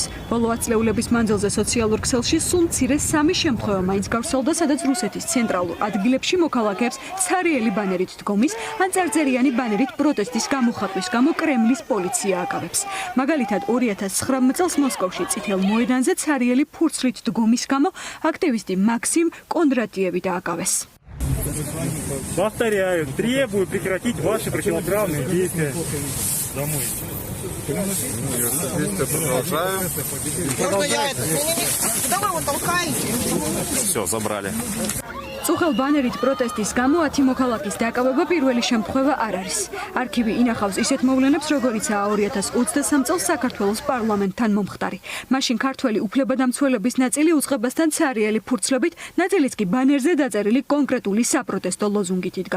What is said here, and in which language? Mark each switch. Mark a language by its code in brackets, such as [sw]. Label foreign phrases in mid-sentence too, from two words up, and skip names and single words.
[ka] ბოლო ათწლეულების მანძილზე სოციალურ ქსელში სულ მცირე 3 შემთხვევა მაინც გავრცელდა, სადაც რუსეთის ცენტრალურ ადგილებში მოქალაქეებს ცარიელი ბანერით დგომის ან წარწერიანი ბანერით პროტესტის გამოხატვის გამო კრემლის პოლიცია აკავებს. მაგალითად 2009 წელს მოსკოვში წითელ მოედანზე ცარიელი ფურცლით დგომის გამო აქტივისტი მაქსიმ კონდრატიევი დააკავეს. [ru] Повторяю, требую прекратить ваши противоправные действия. Домой. Продолжаем. Куда вы его толкаете? Все, забрали. [ka] წუხელ ბანერით პროტესტის გამო 10 მოქალაქის დაკავება პირველი შემთხვევა არ არის. არქივი ინახავს ისეთ მოვლენებს, როგორიცაა 2023 წელს საქართველოს პარლამენტთან მომხდარი. მაშინ ქართველი უფლებადამცველების ნაწილი უწყებასთან ცარიელი ფურცლებით, ნაწილიც კი ბანერზე დაწერილი კონკრეტული საპროტესტო ლოზუნგით იდგა.